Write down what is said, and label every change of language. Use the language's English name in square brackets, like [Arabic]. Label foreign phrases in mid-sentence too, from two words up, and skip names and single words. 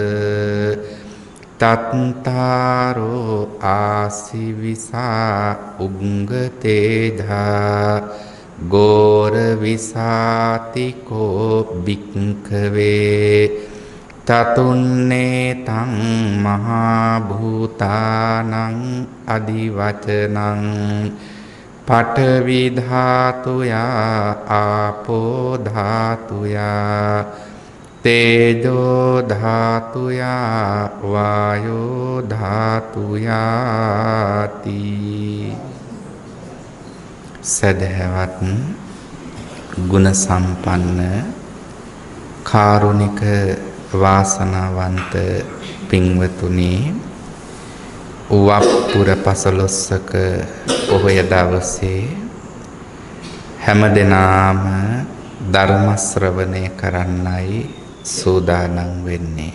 [Pali] තත්තාරෝ ආසිවිසා උංගතේජා ගෝර විසාතිකෝ භික්ඛවේ තතුන්නේ තං මහා භූතානං අදිවචනං පඨවි ධාතුයා ආපෝ ධාතුයා තේජෝ ධාතුයා වායෝ ධාතුයාති [Sinhala] සදහවත් ගුණ සම්පන්න කාරුණික වාසනාවන්ත පින්වතුනි වප්පුර පසළොස්වක පොහොය දවසේ හැමදෙනාම ධර්ම ශ්‍රවණය කරන්නයි සූදානම් වෙන්නේ.